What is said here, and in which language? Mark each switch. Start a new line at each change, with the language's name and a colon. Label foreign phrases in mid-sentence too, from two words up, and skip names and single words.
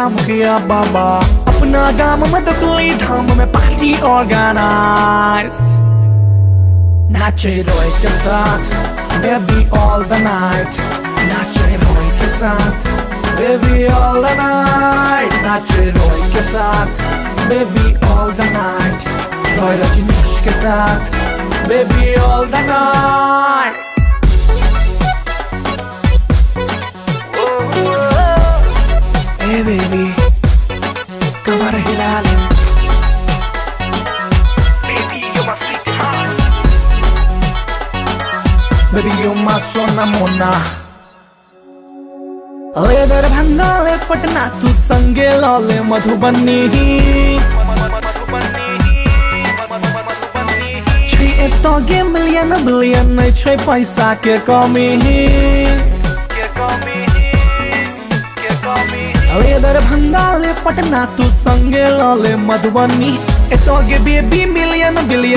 Maithili: मुखिया बाबा अपना गाम में तो कोई धाम में
English: party organize
Maithili: नाचे रोए के साथ
English: baby all the night
Maithili: नाचे रोए के साथ
English: baby all the night
Maithili: नाचे रोए के साथ
English: baby all the night
Maithili: रोए रजनीश के साथ
English: baby all the night Hey baby
Maithili: कमर हिला ले
English: Baby you my
Maithili: सोना मोना ले दरभंगा ले पटना तू संगे लौले मधुबनी तो गे
English: million billion
Maithili: नहीं छै पैसा के कमी ले दरभंगा ले पटना तू संगे लौले मधुबनी एतो गे
English: baby million billion